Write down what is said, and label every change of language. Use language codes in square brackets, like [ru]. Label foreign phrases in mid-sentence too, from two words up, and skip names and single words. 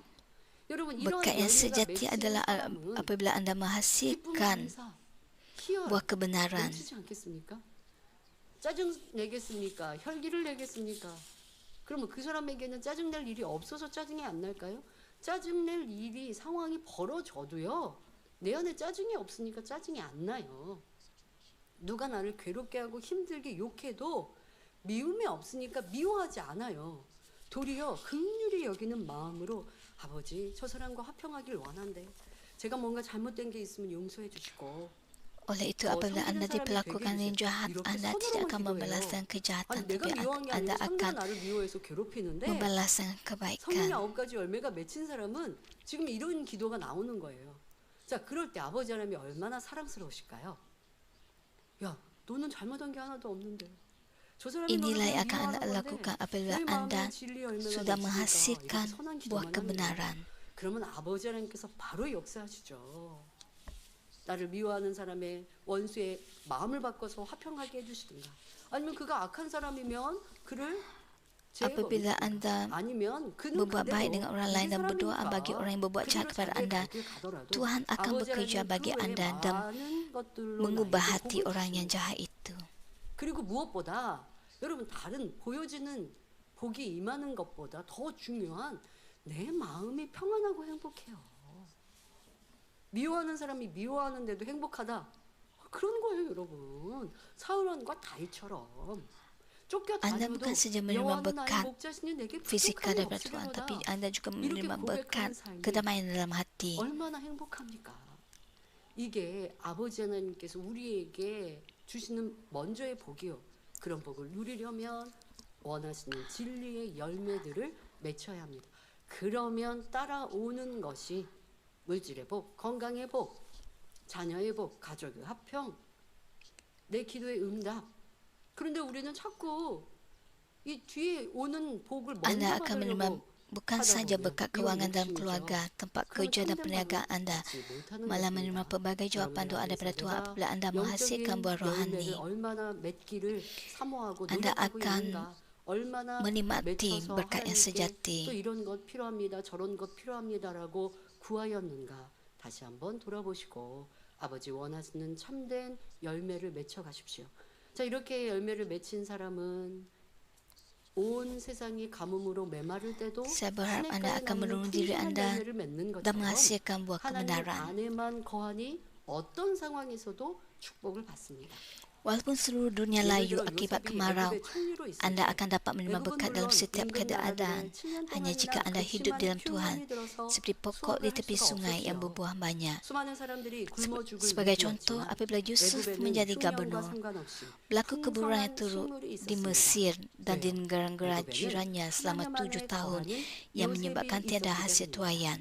[ko] 여러분 이런 [ms] Berkat yang [ko] 열매가 [ms] sejati [ko] 맺히는 [ms] adalah [ko] 사람은 [ms] apabila anda [ko] 기쁨, [ms] menghasilkan [ko] 감사, 희열 [ms] buah kebenaran. [ko] 넘치지 않겠습니까? 짜증 내겠습니까? 혈기를 내겠습니까? 그러면 그 사람에게는 짜증낼 일이 없어서 짜증이 안 날까요? 짜증낼 일이 상황이 벌어져도요. 내 안에 짜증이 없으니까 짜증이 안 나요. 누가 나를 괴롭게 하고 힘들게 욕해도 미움이 없으니까 미워하지 않아요. 도리어 긍휼히 여기는 마음으로 아버지 저 사람과 화평하길 원한대. 제가 뭔가 잘못된 게 있으면 용서해 주시고 [ms] Oleh itu, apabila anda diperlakukan yang jahat, anda tidak akan membalaskan kejahatan, [ko] 아니 내가 [ms] tapi [ko] 미워한 게 [ms] anda [ko] 아니고 상대가 [ms] akan [ko] 나를 미워해서 괴롭히는데 [ms] membalaskan [ko] 성령의 [ms] kebaikan. [ko] 9가지 열매가 맺힌 사람은 지금 이런 기도가 나오는 거예요. 자, 그럴 때 아버지 하나님이 얼마나 사랑스러우실까요? 야, 너는 잘못한 게 하나도 없는데. 저 사람이 [ms] Inilah [ko] 너를 [ms] yang akan anda [ko] 미워하는 건데 [ms] lakukan apabila [ko] 너희 마음에 [ms] anda [ko] 진리 열매가 [ms] sudah [ko] 맺히니까 [ms] menghasilkan [ko] 이렇게 선한 [ms] buah [ko] 기도만 합니다. [ms] kebenaran. [ko] 그러면 아버지 하나님께서 바로 역사하시죠. 나를 미워하는 사람의 원수의 마음을 바꿔서 화평하게 해주시든가 아니면 그가 악한 사람이면 그를 [ms] Apabila anda [ko] 아니면 그는 [ms] berbuat baik dengan orang lain dan berdoa bagi orang yang berbuat jahat kepada anda, Tuhan akan bekerja bagi anda dan mengubah hati orang yang jahat itu. [ko] 그리고 무엇보다 여러분 다른 보여지는 복이 임하는 것보다 더 중요한 내 마음이 평안하고 행복해요. 미워하는 사람이 미워하는데도 행복하다. 그런 거예요, 여러분. 사울왕과 다윗처럼 [ms] Anda [ko] 쫓겨다녀도 [ms] bukan saja menerima [ko] 여호와는 나의 [ms] berkat [ko] 목자시니 내게 [ms] fizikal [ko] 부족함이 [ms] daripada Tuhan, tapi [ko] 없으리로다. [ms] anda juga menerima [ko] 이렇게 [ms] berkat [ko] 고백하는 삶이 [ms] kedamaian dalam hati. [ko] 얼마나 행복합니까? 이게 아버지 하나님께서 우리에게 주시는 먼저의 복이요. 그런 복을 누리려면 원하시는 진리의 열매들을 맺혀야 합니다. 그러면 따라오는 것이 물질의 복, 건강의 복, 자녀의 복, 가족의 화평, 내 기도의 응답. 그런데 우리는 자꾸 이 뒤에 오는 복을 먼저 [ms] Anda akan menerima [ko] 받으려고 [ms] bukan sahaja berkat kewangan dalam keluarga, tempat kerja dan perniagaan anda, malah menerima pelbagai jawapan doa daripada Tuhan apabila anda menghasilkan buah rohani. Anda akan menikmati berkat yang sejati. [ko] 또 이런 것 필요합니다. 저런 것 필요합니다라고 구하였는가 다시 한번 돌아보시고 아버지 원하시는 참된 열매를 맺혀 가십시오. 자, 이렇게 열매를 맺힌 사람은 온 세상이 가뭄으로 메마를 때도 [ms] Saya berharap anda akan menurun diri anda dan menghasilkan buah [ko] 하나님 [ms] kebenaran. [ko] 안에만 거하니 어떤 상황에서도 축복을 받습니다. [ms] Walaupun seluruh dunia layu akibat kemarau, anda akan dapat menerima berkat dalam setiap keadaan hanya jika anda hidup dalam Tuhan, seperti pokok di tepi sungai yang berbuah banyak. Sebagai contoh, apabila Yusuf menjadi gubernur, berlaku keburukan yang turut di Mesir dan di negara-negara jirannya selama 7 tahun yang menyebabkan tiada hasil tuaian.